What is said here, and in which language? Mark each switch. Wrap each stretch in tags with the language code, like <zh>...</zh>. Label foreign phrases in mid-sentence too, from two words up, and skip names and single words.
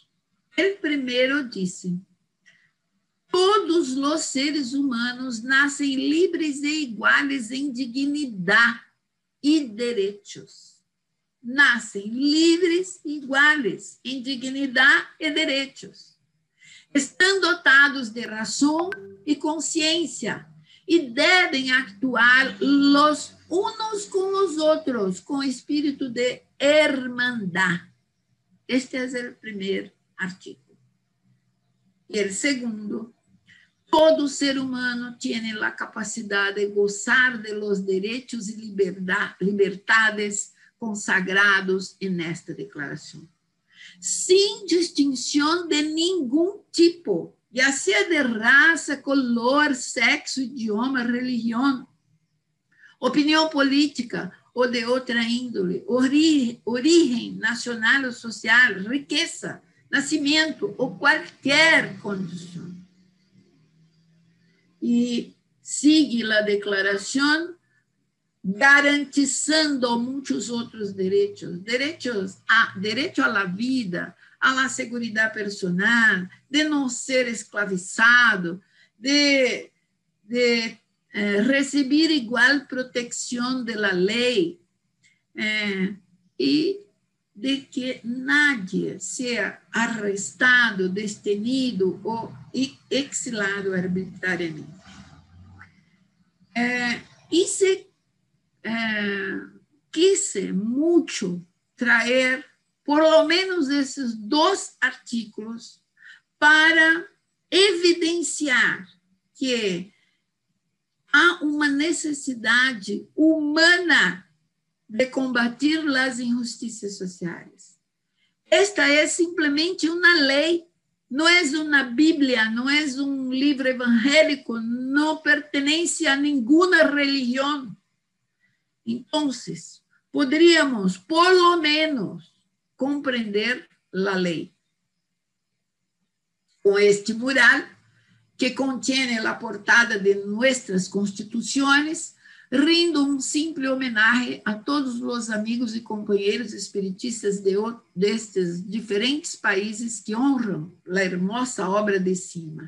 <pt>O primeiro diz: todos os seres humanos nascem livres e iguais em dignidade e direitos. Nascem livres e iguais em dignidade e direitos. Estão dotados de razão e consciência e devem actuar</pt> <es>los unos</es> <pt>com os outros, com espírito de hermandad. Este é o primeiro artículo. E o segundo: todo ser humano tem a capacidade de gozar de los direitos e liberdades consagrados nesta declaração, sem distinção de nenhum tipo,</pt> <es>ya sea</es> <pt>de raça, color, sexo, idioma, religião, opinião política ou de outra índole, origem nacional ou social, riqueza, nascimento ou qualquer condição. E sigue a declaração garantizando muitos outros direitos, direito à vida, à segurança personal, de não ser escravizado, de receber igual proteção da lei e de que nadie seja arrestado, detenido ou exilado arbitrariamente. Quise muito trazer</pt> <es>por lo menos</es> <pt>esses 2 artículos para evidenciar que há uma necessidade humana de combater as injustiças sociais. Esta é simplesmente uma lei, não é uma Bíblia, não é um livro evangélico, não pertence a nenhuma religião. Então, poderíamos,</pt> <es>por lo menos,</es> <pt>compreender a lei.</pt> <es>Com este mural, que contiene la portada de nuestras constituciones, rindo un simple homenaje a todos los amigos y compañeros espiritistas de estos diferentes países que honran la hermosa obra de Sima.</es>